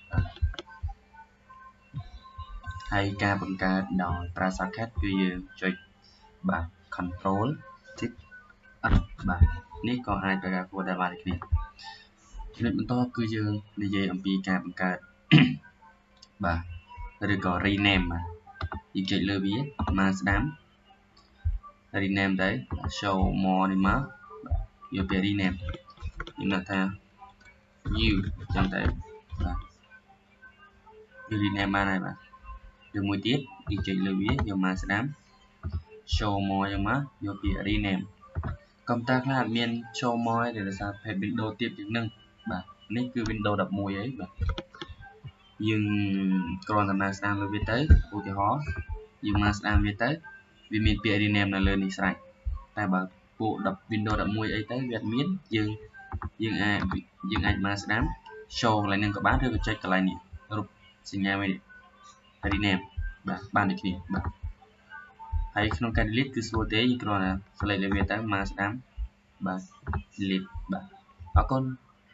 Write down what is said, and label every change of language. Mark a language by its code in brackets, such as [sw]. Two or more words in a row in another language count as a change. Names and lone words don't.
[km] ហើយការបង្កើតដោយប្រើ shortcut គឺយើងចុចបាទ [en] control shift F [km] បាទនេះក៏អាចបង្កើត folder បានដូចគ្នាចំណុចបន្ទាប់គឺយើងនិយាយអំពីការបង្កើត បាទឬក៏ rename បាទយើងចុចលើវា mouse ស្ដាំ rename ទៅ [en] show more [km] នេះមកយកពាក្យ rename ខ្ញុំដាក់ថា new អញ្ចឹងទៅបាទវា rename បានហើយបាទឬមួយ ទៀតយើងចុចលើវាយក mouse ស្ដាំ [en] show more [km] អញ្ចឹងមកយកពាក្យ rename កុំព្យូទ័រខ្លះអត់មាន show more ទេដោយសារ Windows ទៀតជាង ហ្នឹងបាទនេះគឺ Windows 11ហើយបាទយើងគ្រាន់តែ mouse ស្ដាំលើវាទៅឧទាហរណ៍ យើង mouse ស្ដាំវាទៅវាមានពាក្យ rename នៅលើនេះស្រេចតែបើពួក Windows 11អីទៅវាអត់មានយើងអាច mouse ស្ដាំ show កន្លែងហ្នឹងក៏បានឬក៏ចុចកន្លែងនេះរូបសញ្ញាមួយនេះ rename បាទបានដូចគ្នាបាទហើយក្នុងការ delete គឺស្រួលទេយើងគ្រាន់តែ select លើវាទៅ mouse ស្ដាំបាទ delete បាទអរគុណ